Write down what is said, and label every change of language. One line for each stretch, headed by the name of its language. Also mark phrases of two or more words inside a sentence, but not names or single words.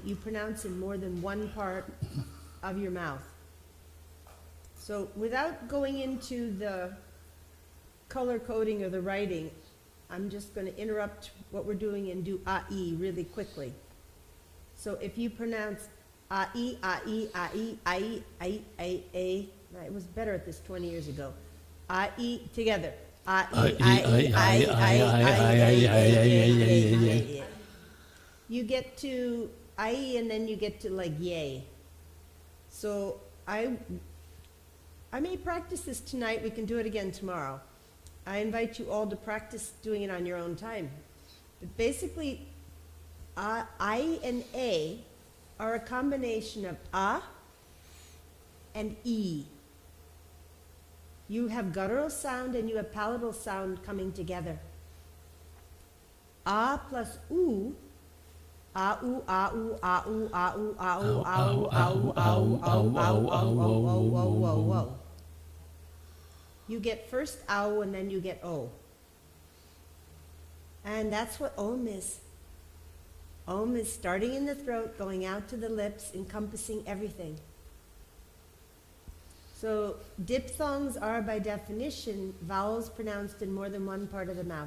English: You pronounce in more than one part of your mouth. So without going into the color coding or the writing, I'm just going to interrupt what we're doing and do a-e really quickly. So if you pronounce a-e, a-e, a-e, a-e, a-e, a-e, it was better at this 20 years ago. A-e together. A-e, a-e, a-e, a-e. You get to a-e and then you get to like yay. So I may practice this tonight. We can do it again tomorrow. I invite you all to practice doing it on your own time. But basically, I and a are a combination of a and E. You have guttural sound and you have palatal sound coming together. A plus U, a u, a u, a u, a u, a u, a u, a u, a u, a u, a u, a u, a u. You get first ow and then you get o. And that's what om is. Om is starting in the throat, going out to the lips, encompassing everything. So diphthongs are, by definition, vowels pronounced in more than one part of the mouth.